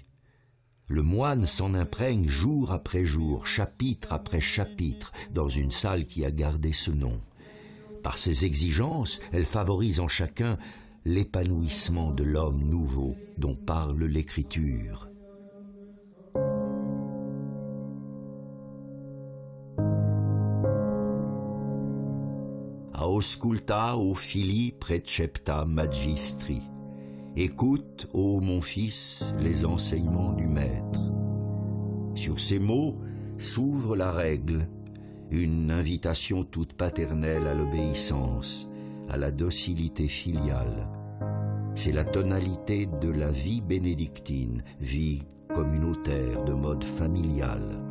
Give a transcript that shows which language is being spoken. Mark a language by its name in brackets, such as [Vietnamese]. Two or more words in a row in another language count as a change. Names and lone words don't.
[French] Le moine s'en imprègne jour après jour, chapitre après chapitre, dans une salle qui a gardé ce nom. Par ses exigences, elle favorise en chacun l'épanouissement de l'homme nouveau dont parle l'Écriture. [Latin] Ausculta, o fili, precepta magistri. [French] Écoute, ô mon fils, les enseignements du maître. Sur ces mots s'ouvre la règle, une invitation toute paternelle à l'obéissance, à la docilité filiale. C'est la tonalité de la vie bénédictine, vie communautaire de mode familial.